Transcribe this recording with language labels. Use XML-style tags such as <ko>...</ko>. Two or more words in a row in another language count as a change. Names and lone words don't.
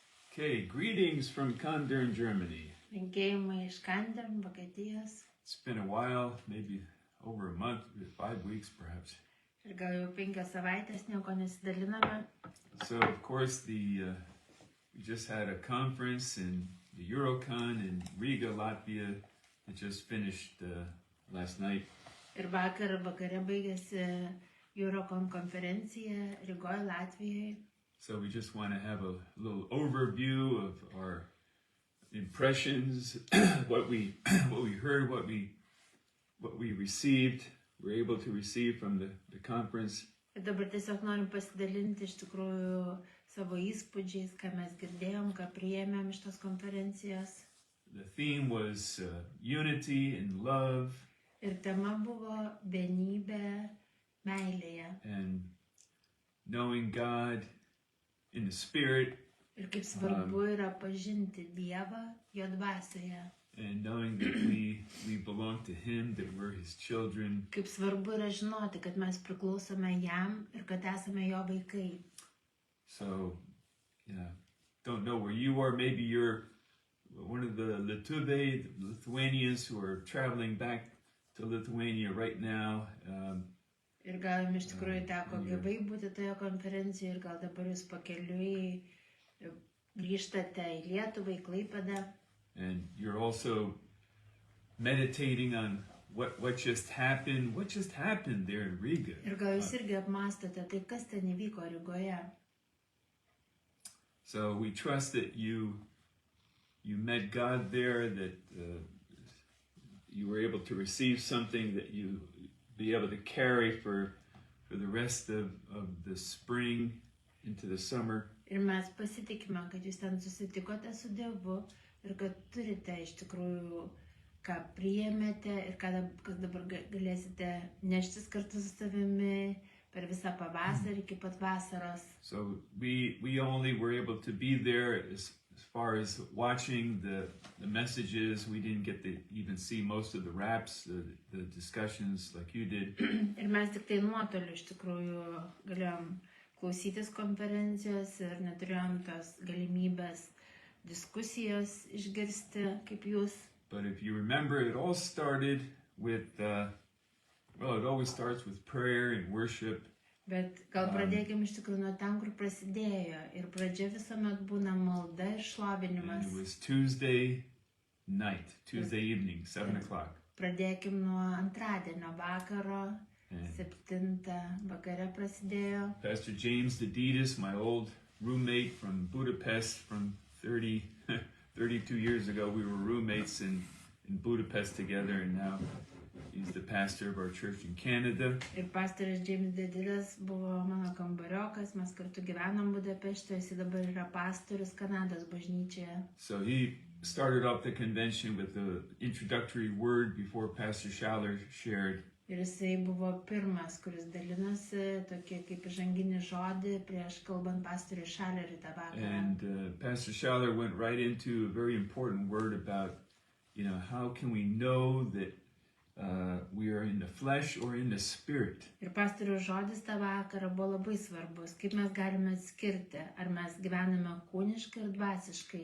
<en>Okay, greetings from Kandern, Germany.</en> <lt>Linkėjimai iš Kandern, Vokietijos.</lt> <en>It's been a while, maybe over a month, 5 weeks perhaps.</en> <lt>Ir gal jau 5 savaitės nieko nesidaliname.</lt> <en>So of course we just had a conference in the Eurocon in Riga, Latvia. It just finished last night.</en> <lt>Ir vakare baigėsi Eurocon konferencija Rygoje, Latvijoje.</lt> <en>So we just want to have a little overview of our impressions, what we heard, what we received, were able to receive from the conference.</en> <lt>Ir dabar tiesiog norim pasidalinti iš tikrųjų savo įspūdžiais, ką mes girdėjom, ką priėmėm iš tos konferencijos.</lt> <en>The theme was unity and love.</en> <lt>Ir tema buvo vienybė meilėje.</lt> <en>And knowing God in the Spirit.</en> <lt>Ir kaip svarbu yra pažinti Dievą jo dvasioje.</lt> <en>And knowing that we belong to Him, that we're His children.</en> <lt>Kaip svarbu yra žinoti, kad mes priklausome jam ir kad esame jo vaikai.</lt> <en>So, yeah, don't know where you are. Maybe you're one of the Lithuanians who are traveling back to Lithuania right now.</en> <lt>Ir gal jums iš tikrųjų teko gyvai būti toje konferencijoje ir gal dabar jūs pakeliui grįžtate į Lietuvą, į Klaipėdą.</lt> <en>And you're also meditating on what just happened there in Riga.</en> <lt>Ir gal jūs irgi apmąstote tai, kas ten įvyko Rygoje.</lt> <en>So we trust that you met God there, that you were able to receive something that you be able to carry for the rest of the spring into the summer.</en> <lt>Ir mes pasitikime, kad jūs ten susitikote su Dievu ir kad turite iš tikrųjų, ką priėmėte ir kas dabar galėsite neštis kartu su savimi per visą pavasarį iki pat vasaros.</lt> <en>So we only were able to be there as far as watching the messages. We didn't get to even see most of the raps, the discussions like you did.</en> <lt>Ir mes tik tai nuotoliu iš tikrųjų galėjom klausytis konferencijos ir neturėjom tos galimybės diskusijos išgirsti kaip jūs.</lt> <en>But if you remember, it all started with, it always starts with prayer and worship.</en> <lt>Bet gal pradėkime iš tikrųjų nuo ten, kur prasidėjo. Ir pradžia visuomet būna malda ir šlovinimas.</lt> <en>And it was Tuesday night, Tuesday evening, 7 o'clock.</en> <lt>Pradėkim nuo antradienio vakaro, 7 vakare prasidėjo.</lt> <en>Pastor James Dididis, my old roommate from Budapest from 32 years ago, we were roommates in Budapest together, and now he's the pastor of our church in Canada.</en> <lt>Ir pastoras James Dididis buvo mano kambariokas, mes kartu gyvenom Budapešte, jis dabar yra pastorius Kanados bažnyčioje.</lt> <en>So he started off the convention with the introductory word before Pastor Schaller shared.</en> <lt>Ir jisai buvo pirmas, kuris dalinosi tokį kaip įžanginį žodį prieš kalbant pastoriui Schallerį tą vakarą.</lt> <en>And Pastor Schaller went right into a very important word about, how can we know that we are in the flesh or in the spirit.</en> <lt>Ir pastoriaus žodis tą vakarą buvo labai svarbus. Kaip mes galime atskirti, ar mes gyvename kūniškai ir dvasiškai.</lt>